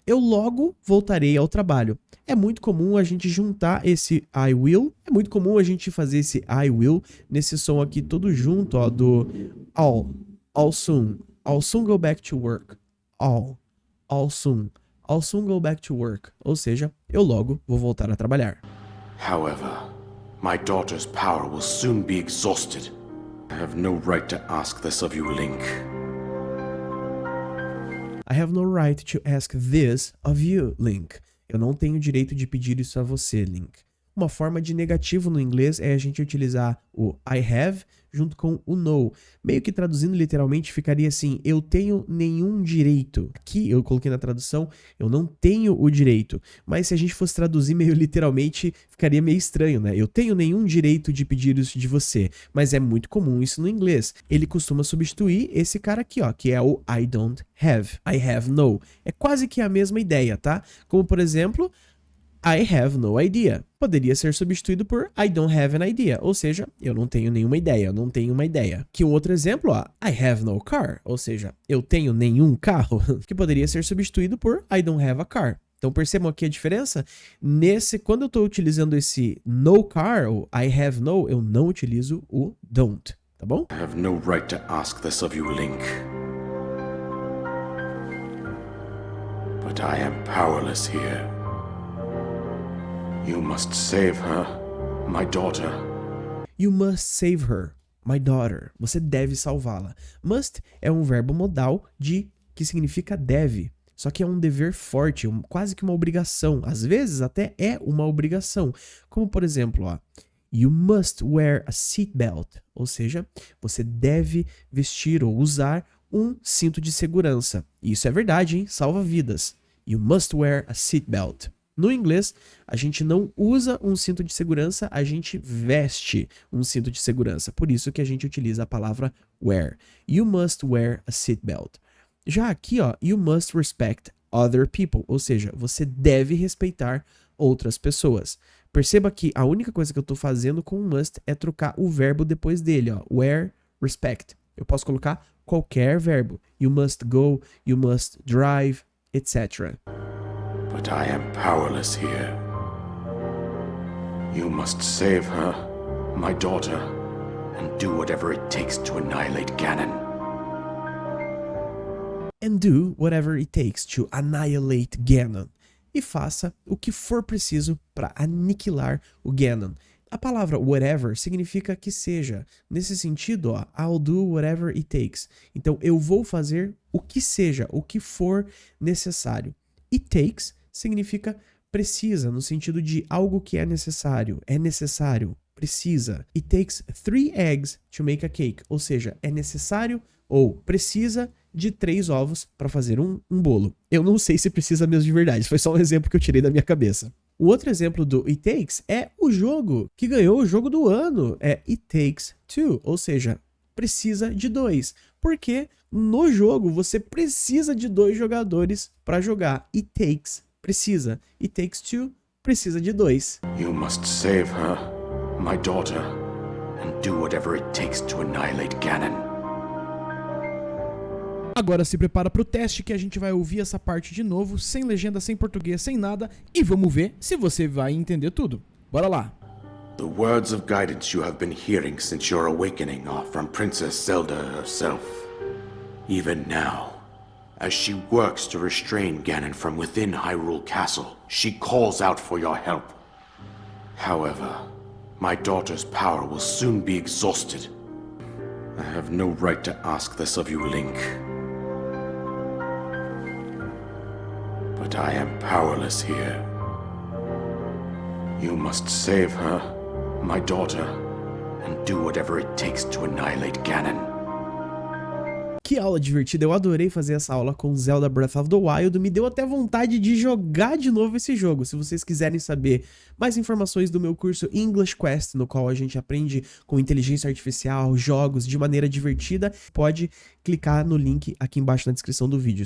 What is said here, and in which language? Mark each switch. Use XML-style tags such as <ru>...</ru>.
<pt>Eu logo voltarei ao trabalho. É muito comum a gente juntar esse I will, é muito comum a gente fazer esse I will nesse som aqui todo junto, ó,</pt> <en>do all soon go back to work, all soon. I'll soon go back to work.</en> <pt>Ou seja, eu logo vou voltar a trabalhar.</pt> <en>However, my daughter's power will soon be exhausted. I have no right to ask this of you, Link. I have no right to ask this of you, Link.</en> <pt>Eu não tenho direito de pedir isso a você, Link. Uma forma de negativo no inglês é a gente utilizar o I have junto com o no. Meio que traduzindo literalmente ficaria assim, eu tenho nenhum direito. Aqui eu coloquei na tradução, eu não tenho o direito. Mas se a gente fosse traduzir meio literalmente, ficaria meio estranho, né? Eu tenho nenhum direito de pedir isso de você. Mas é muito comum isso no inglês. Ele costuma substituir esse cara aqui, ó, que é o</pt> <en>I don't have. I have no.</en> <pt>É quase que a mesma ideia, tá? Como por exemplo...</pt> <en>I have no idea.</en> <pt>Poderia ser substituído por</pt> <en>I don't have an idea,</en> <pt>ou seja, eu não tenho nenhuma ideia, eu não tenho uma ideia. Que um outro exemplo, ó,</pt> <en>I have no car,</en> <pt>ou seja, eu tenho nenhum carro, que poderia ser substituído por</pt> <en>I don't have a car.</en> <pt>Então percebam aqui a diferença? Quando eu estou utilizando esse no car, ou I have no, eu não utilizo o don't, tá bom?</pt> <en>I have no right to ask this of you, Link. But I am powerless here. You must save her, my daughter. You must save her, my daughter.</en> <pt>Você deve salvá-la. Must é um verbo modal que significa deve. Só que é um dever forte, quase que uma obrigação. Às vezes até é uma obrigação. Como por exemplo, ó,</pt> <en>you must wear a seatbelt.</en> <pt>Ou seja, você deve vestir ou usar um cinto de segurança. E isso é verdade, hein? Salva vidas.</pt> <en>You must wear a seatbelt.</en> <pt>No inglês, a gente não usa um cinto de segurança, a gente veste um cinto de segurança. Por isso que a gente utiliza a palavra wear.</pt> <en>You must wear a seatbelt.</en> <pt>Já aqui, ó,</pt> <en>you must respect other people,</en> <pt>ou seja, você deve respeitar outras pessoas. Perceba que a única coisa que eu estou fazendo com o must é trocar o verbo depois dele, ó, wear, respect. Eu posso colocar qualquer verbo.</pt> <en>You must go, you must drive, etc. But I am powerless here. You must save her, my daughter, and do whatever it takes to annihilate Ganon. And do whatever it takes to annihilate Ganon.</en> <pt>E faça o que for preciso para aniquilar o Ganon. A palavra whatever significa que seja. Nesse sentido, ó,</pt> <en>I'll do whatever it takes.</en> <pt>Então, eu vou fazer o que seja, o que for necessário. It takes significa precisa, no sentido de algo que é necessário, precisa.</pt> <en>It takes 3 eggs to make a cake.</en> <pt>Ou seja, é necessário ou precisa de 3 ovos para fazer um bolo. Eu não sei se precisa mesmo de verdade, foi só um exemplo que eu tirei da minha cabeça. O outro exemplo do It Takes é o jogo que ganhou o jogo do ano, é It Takes Two, ou seja, precisa de 2. Porque no jogo você precisa de 2 jogadores para jogar.</pt> <en>It takes, precisa. It takes 2, precisa de 2. You must save her, my daughter, and do whatever it takes to annihilate Ganon.</en> <pt>Agora se prepara pro teste que a gente vai ouvir essa parte de novo, sem legenda, sem português, sem nada, e vamos ver se você vai entender tudo. Bora lá!</pt> <en>The words of guidance you have been hearing since your awakening are from Princess Zelda herself. Even now, as she works to restrain Ganon from within Hyrule Castle, she calls out for your help. However, my daughter's power will soon be exhausted. I have no right to ask this of you, Link. But I am powerless here. You must save her, my daughter, and do whatever it takes to annihilate Ganon.</en> <pt>Que aula divertida, eu adorei fazer essa aula com Zelda Breath of the Wild, me deu até vontade de jogar de novo esse jogo. Se vocês quiserem saber mais informações do meu curso English Quest, no qual a gente aprende com inteligência artificial, jogos de maneira divertida, pode clicar no link aqui embaixo na descrição do vídeo.</pt>